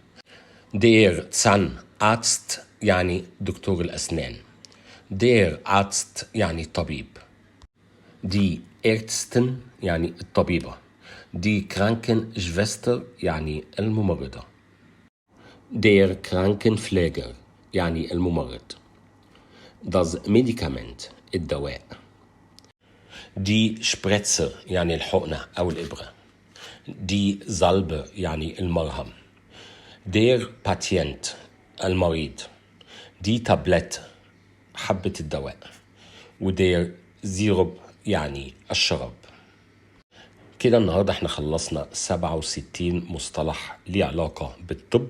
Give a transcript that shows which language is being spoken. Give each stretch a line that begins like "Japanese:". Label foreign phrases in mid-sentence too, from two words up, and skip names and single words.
German: Der Zahnarzt,
Arabic: يعني دكتور الأسنان.
German: Der Arzt,
Arabic: يعني طبيب.
German: Die Ärztin,
Arabic: يعني الطبيبة.
German: Die Krankenschwester,
Arabic: يعني الممرضة.
German: Der Krankenpfleger,
Arabic: يعني الممرض.
German: Das Medikament, الدواء. Die Spritze,
Arabic: يعني الحقنة أو الإبرة.
German: Die Salbe,
Arabic: يعني المرهم.
German: Der Patient, المريض. Die Tablette,
Arabic: حبة الدواء.
German: und der Sirup,
Arabic: يعني الشراب. كده النهاردة احنا خلصنا 67 مصطلح ليه علاقة بالطب.